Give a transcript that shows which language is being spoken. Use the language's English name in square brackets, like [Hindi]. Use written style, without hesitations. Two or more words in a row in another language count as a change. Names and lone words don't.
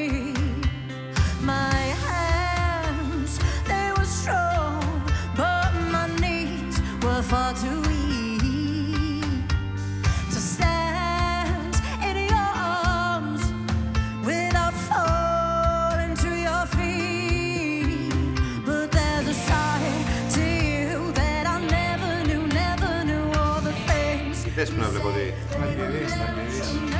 [English] My hands, they were strong, but my knees were far too weak to stand in your arms without falling to your feet. But there's a side to you that I never knew all the things. [Greek] Τι θες που να βλέπω τι. Θα τη δεις, θα τη δεις.